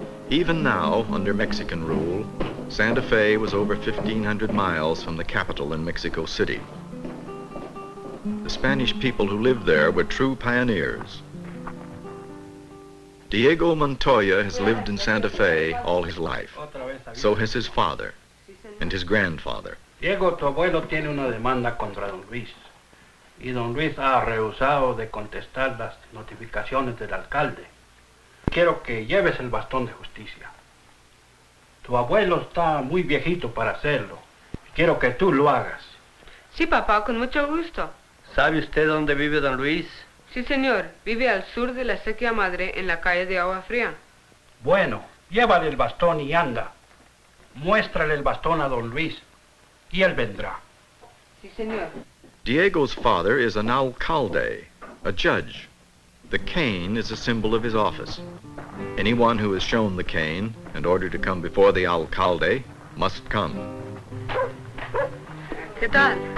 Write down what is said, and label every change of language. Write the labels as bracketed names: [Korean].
[English] Even now, under Mexican rule, Santa Fe was over 1,500 miles from the capital in Mexico City. The Spanish people who lived there were true pioneers. Diego Montoya has lived in Santa Fe all his life. So has his father and his grandfather. [Spanish] Diego, tu abuelo tiene una demanda contra don Luis. Y don Luis ha rehusado de contestar las notificaciones del alcalde. Quiero que lleves el bastón de justicia. Tu abuelo está muy viejito para hacerlo. Quiero que tú lo hagas. Sí, papá, con mucho gusto. ¿Sabe usted dónde vive don Luis? Sí, señor. Vive al sur de la Sequía Madre, en la calle de Agua Fría. Bueno, llévale el bastón y anda. Muéstrale el bastón a don Luis y él vendrá. Sí, señor. [English] Diego's father is an alcalde, a judge. The cane is a symbol of his office. Anyone who is shown the cane and ordered to come before the alcalde must come. [Spanish] ¿Qué tal?